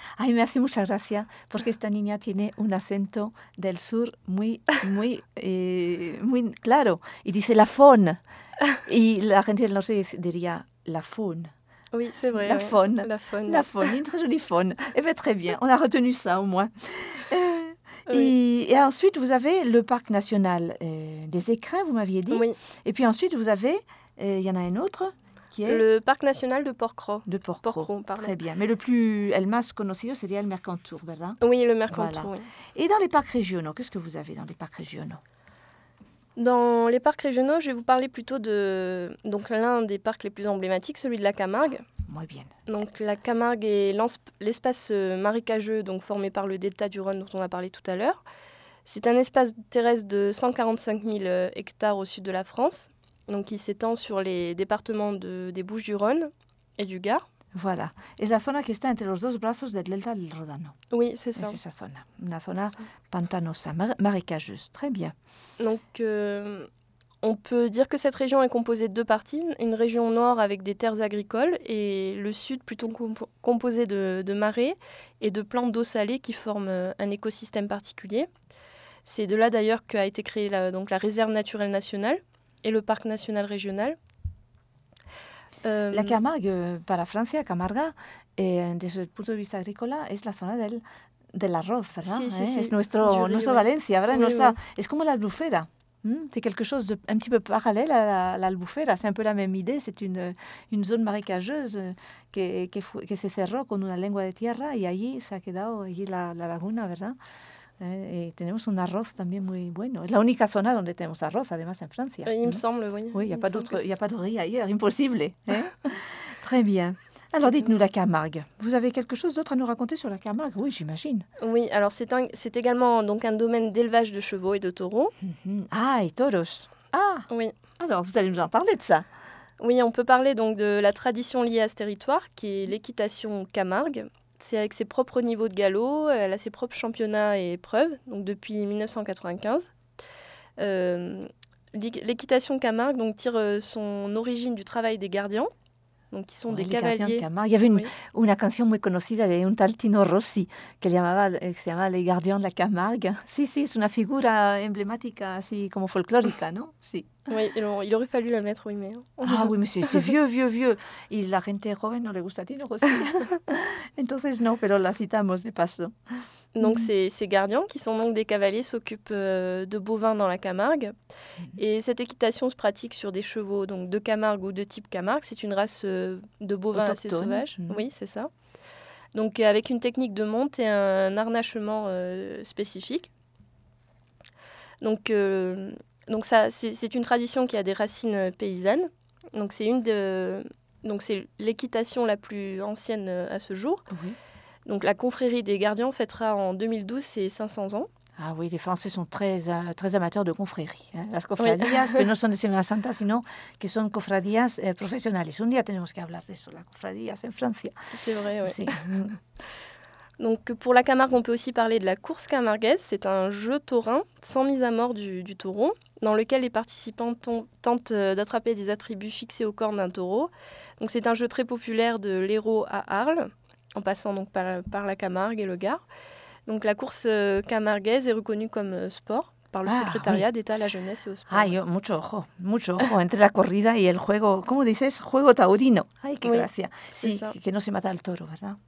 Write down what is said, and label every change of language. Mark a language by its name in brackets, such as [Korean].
[Spanish] Ay, me hace mucha gracia, porque esta niña tiene un acento del sur muy, muy, muy claro. Y dice la faune. Y la gente del norte diría la faune. [French] Oui, c'est vrai. La faune. La faune. La faune, une très jolie faune. Eh bien, très bien, on a retenu ça au moins. Oui. Et ensuite, vous avez le parc national des Écrins, vous m'aviez dit. Oui. Et puis ensuite, vous avez, y en a un autre qui est... Le parc national de Porquerolles. De Porquerolles, pardon. Très bien. Mais le plus, [Spanish] el más conocido, sería el Mercantour, ¿verdad? [French] Oui, le Mercantour, voilà. Oui. Et dans les parcs régionaux, qu'est-ce que vous avez dans les parcs régionaux? Dans les parcs régionaux, je vais vous parler plutôt de donc, l'un des parcs les plus emblématiques, celui de la Camargue. [Spanish] Muy bien. [French] Donc la Camargue est l'espace marécageux donc formé par le delta du Rhône dont on a parlé tout à l'heure. C'est un espace terrestre de 145 000 hectares au sud de la France, donc qui s'étend sur les départements des Bouches-du-Rhône et du Gard. Voilà. [Spanish] Es la zona que está entre los dos brazos del delta del Ródano. [French] Oui, c'est ça. C'est [Spanish] esa zona. Una zona pantanosa, [French] marécageuse. Très bien. Donc, on peut dire que cette région est composée de deux parties. Une région nord avec des terres agricoles et le sud plutôt composé de marais et de plantes d'eau salée qui forment un écosystème particulier. C'est de là d'ailleurs qu'a été créée la réserve naturelle nationale et le parc national régional. [Spanish] La Camargue, para Francia, Camarga, desde el punto de vista agrícola, es la zona del arroz, ¿verdad? Sí, sí, sí. Es nuestra Valencia, ¿verdad? [French] Oui, [Spanish] nuestra, [French] oui. [Spanish] Es como la albufera. [French] C'est quelque chose d'un petit peu parallèle à l'albufera, c'est un peu la même idée, c'est une zone marécageuse [Spanish] que se cerró con una lengua de tierra y allí se ha quedado allí la laguna, ¿verdad? Et tenemos un arroz también muy bueno. Es la única zona donde tenemos arroz, además, en Francia. [French] Il me semble, oui. Oui, il n'y a pas de riz ailleurs, impossible. Très bien. Alors dites-nous la Camargue. Vous avez quelque chose d'autre à nous raconter sur la Camargue? Oui, j'imagine. Oui, alors c'est également donc, un domaine d'élevage de chevaux et de taureaux. Et toros. Ah, oui. Alors vous allez nous en parler de ça. Oui, on peut parler donc, de la tradition liée à ce territoire, qui est l'équitation Camargue. C'est avec ses propres niveaux de galop, elle a ses propres championnats et épreuves, donc depuis 1995. L'équitation Camargue donc, tire son origine du travail des gardiens, donc, qui sont des cavaliers. Il y avait [Spanish] une canción muy conocida de un tal Tino Rossi, que se llamaba Les gardiens de la Camargue. Sí, sí, es una figura emblemática, así como folclórica, ¿no? Sí. [French] Oui, il aurait fallu la mettre, oui, mais... Ah oui, mais c'est vieux, vieux, vieux. [Spanish] Et la gente joven no le gusta a Tino Rossi. Entonces no, pero la citamos de paso. [French] Donc ces gardiens, qui sont donc des cavaliers, s'occupent de bovins dans la Camargue. Et cette équitation se pratique sur des chevaux donc de Camargue ou de type Camargue. C'est une race de bovins assez sauvage. Oui, c'est ça. Donc avec une technique de monte et un harnachement spécifique. Donc ça, c'est une tradition qui a des racines paysannes. Donc c'est l'équitation la plus ancienne à ce jour. Oui. Donc la confrérie des gardiens fêtera en 2012 ses 500 ans. Ah oui, les Français sont très très amateurs de confréries. Hein. [Spanish] Las cofradías, oui. Pero no son de Semana Santa, sino que son cofradías profesionales. Un día tenemos que hablar de eso, las cofradías en Francia. [French] C'est vrai, oui. Sí. Donc pour la Camargue, on peut aussi parler de la course camarguaise. C'est un jeu taurin sans mise à mort du taureau, dans lequel les participants tentent d'attraper des attributs fixés au corps d'un taureau. Donc c'est un jeu très populaire de l'Hérault à Arles, en passant donc par la Camargue et le Gard. Donc la course camarguaise est reconnue comme sport par le secrétariat d'État à la jeunesse et au sport. [Spanish] Ay, mucho ojo entre la corrida y el juego, ¿cómo dices? Juego taurino. Ay, qué gracia. Sí, que no se mata el toro, ¿verdad?